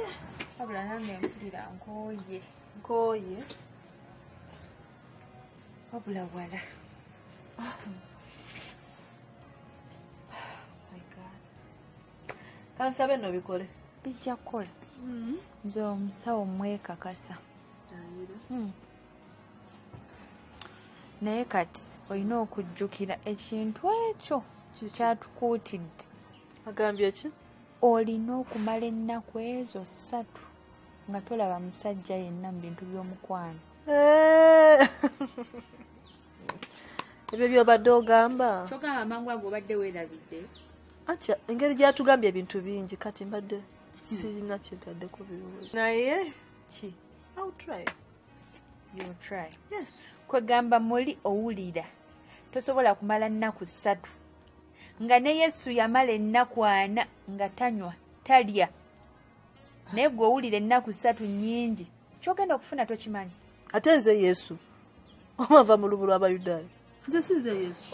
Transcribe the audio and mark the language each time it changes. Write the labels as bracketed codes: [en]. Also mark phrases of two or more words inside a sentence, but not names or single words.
[lg] Wabula nange mpulira nkooye. Nkooye. Wabula wala. [en] My God. [lg] Kansabe no bikole. Bijja kukola. Nze omusawo mwekakasa. Naye kati olina okujjukira ekintu ekyo kyatukuutidde. Agambye ki? Olina okumala ennaku ezo 3 nga tolaba musajja yenna mu bintu by'omukwano. Ebyo by'obadde ogamba. Kyogamba amangu ago obadde weerabidde. Atya engeri gyatugambye ebintu bingi kati mbadde sizina kyetaddeko birowoozo. Naye Ki? [en] I'll try. You'll try. Yes. [lg] Kwegamba muli owulira tosobola kumala nnaku 3 nga ne Yesu yamala ennaku 4 nga tanywa talya naye gwe owulira ennaku 3 nnyingi kyogenda okufuna tokimanyi ate nze Yesu omava mu lubu lw'Abayudaaya nze sinze Yesu